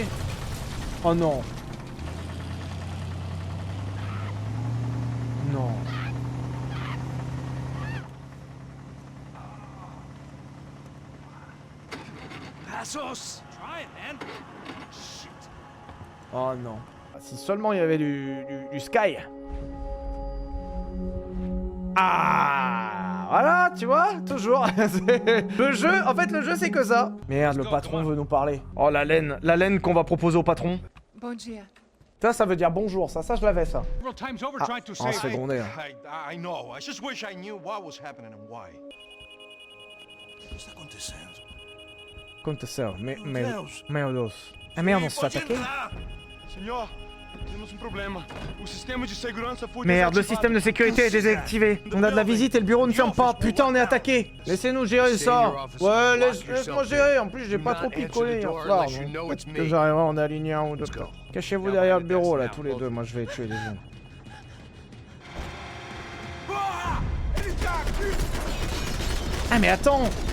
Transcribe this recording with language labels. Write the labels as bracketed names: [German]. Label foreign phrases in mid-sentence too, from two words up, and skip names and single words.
[French] Oh non. Non. [Portuguese] Passos! [English] Try it, man. Shit. [French] Oh non. Si seulement il y avait du Sky. Ah, voilà, tu vois, toujours. Le jeu, en fait, le jeu, c'est que ça. Merde, le patron veut nous parler. Oh, la laine qu'on va proposer au patron. [Portuguese] Bom dia. [French] Ça veut dire bonjour, ça je l'avais, ça. [English] Several times over Ah, tried to on say... [French] se fait gronder. [English] I know. I just wish I knew what was happening and why. [French] Contesseur, merdos. Ah merde, on se fait attaquer. [Portuguese] Senhor, temos problema. O sistema de segurança foi [French] Merde, le système de sécurité est désactivé. On a de la visite et le bureau ne ferme pas. Putain, on est attaqué. Laissez-nous gérer ça. Ouais, laisse-moi gérer. En plus, j'ai pas trop picolé hier soir. Que j'arriverai en aligner un ou deux. Cachez-vous derrière le bureau, là, tous les deux. Moi, je vais tuer les gens. Ah, mais attends.